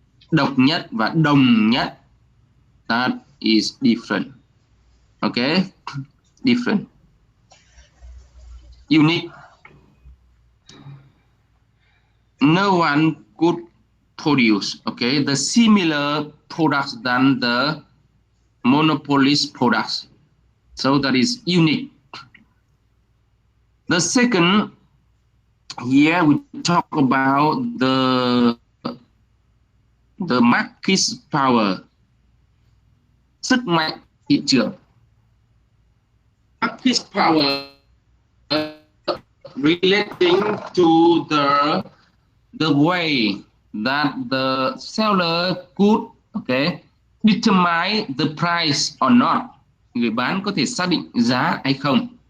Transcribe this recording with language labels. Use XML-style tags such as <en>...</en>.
<vi>Độc nhất và đồng nhất,</vi> <en>that is different, okay, different. Unique, no one could produce, okay, the similar products than the monopolist products, so that is unique. The second, here we talk about the market power,</en> <vi>sức mạnh thị trường.</vi> <en>Market power relating to the way that the seller could, okay, determine the price or not.</en> <vi>Người bán có thể xác định giá hay không.</vi>